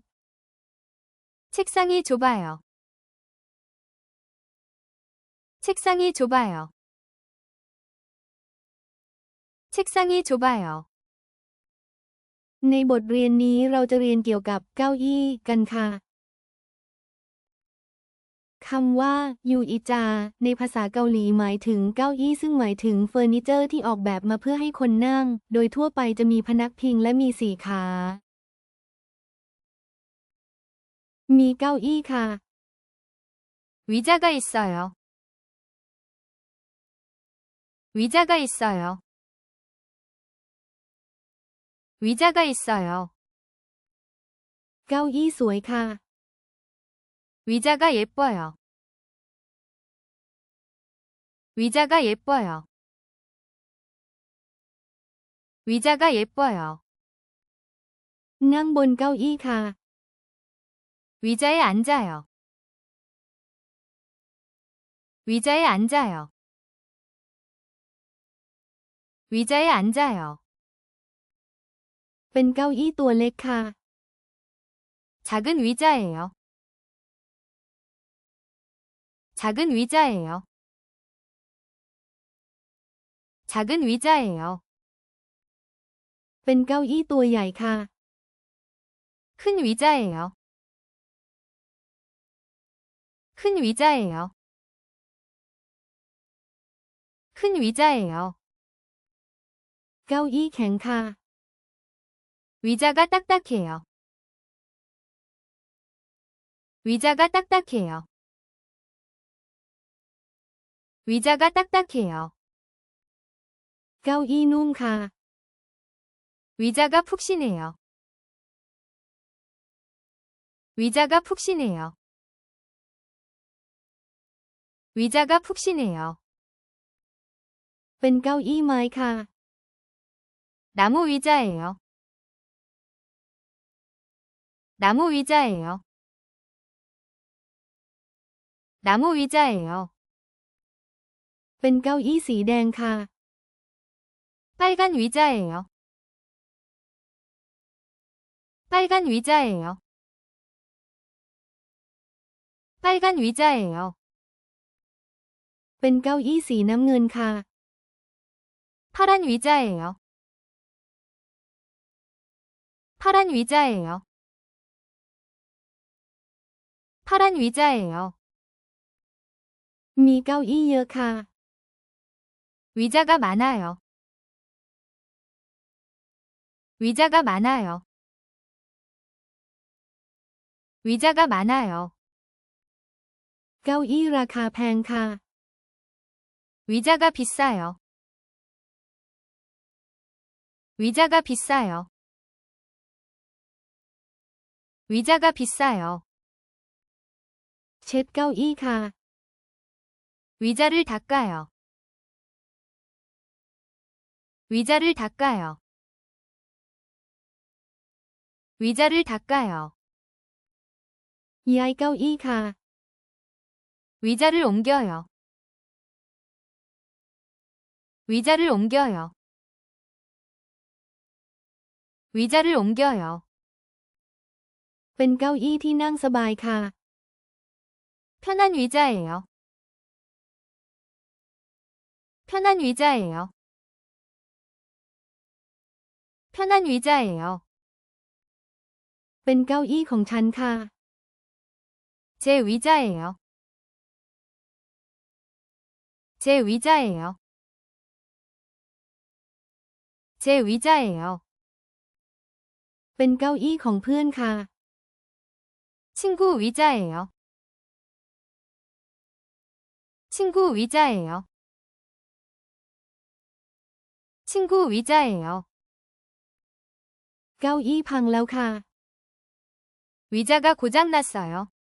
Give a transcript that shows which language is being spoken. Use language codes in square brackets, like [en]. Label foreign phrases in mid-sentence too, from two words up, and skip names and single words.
[ko] 책상이 좁아요. 책상이 좁아요. 책상이 좁아요. [th] ในบทเรียนนี้เราจะเรียนเกี่ยวกับเก้าอี้กันค่ะคำว่ายูอิจาในภาษาเกาหลีหมายถึงเก้าอี้ซึ่งหมายถึงเฟอร์นิเจอร์ที่ออกแบบมาเพื่อให้คนนั่งโดยทั่วไปจะมีพนักพิงและมี4 ขามีเก้าอี้ค่ะ [ko] 의자가 있어요. 의자가 있어요. 의자가 있어요. [th] เก้าอี้สวยค่ะ [ko] 의자가 예뻐요. 의자가 예뻐요. 의자가 예뻐요. [th] นั่งบนเก้าอี้ค่ะ [ko] 의자에 앉아요. 의자에 앉아요. 의자에 앉아요. [th] เป็นเก้าอี้ตัวเล็กค่ะ [ko] 작은 의자예요. 작은 의자예요. 작은 의자예요. [th] เป็นเก้าอี้ตัวใหญ่ค่ะ [ko] 큰 의자예요. 큰 의자예요. 큰 의자예요. [th] เก้าอี้แข็งค่ะ [ko] 의자가 딱딱해요. 의자가 딱딱해요. 의자가 딱딱해요. [th] เก้าอี้นุ่มค่ะ [ko] 의자가 푹신해요. 의자가 푹신해요. 의자가 푹신해요. [th] เป็นเก้าอี้ไม้ค่ะ [ko] 나무 의자예요. 나무 의자예요. 나무 의자예요. [th] เป็นเก้าอี้สีแดงค่ะ [ko] 빨간 의자예요. 빨간 의자예요. 빨간 의자예요. [th] เป็นเก้าอี้สีน้ำเงินค่ะ [ko] 파란 의자예요. 파란 의자예요. 파란 의자예요. [th] มีเก้าอี้เยอะค่ะ [ko] 의자가 많아요. 의자가 많아요. 의자가 많아요. [th] เก้าอี้ราคาแพงค่ะ [ko] 의자가 비싸요. 의자가 비싸요. 의자가 비싸요. [th] เช็ดเก้าอี้ค่ะ [ko] 의자를 닦아요. 의자를 닦아요. 의자를 닦아요. [th] ย้ายเก้าอี้ค่ะ [ko] 의자를 옮겨요. 의자를 옮겨요. 의자를 옮겨요. [th] เป็นเก้าอี้ที่นั่งสบายค่ะ [ko] 편한 의자예요. 편한 의자예요. 편한 의자예요. [th] เป็นเก้าอี้ของฉันค่ะ [ko] 제 의자예요. 제 의자예요. 제 의자예요. [th] เป็นเก้าอี้ของเพื่อนค่ะ [ko] 친구 의자예요. 친구 의자예요. 친구 의자예요. [th] เก้าอี้พังแล้วค่ะ [ko] 의자가 고장났어요.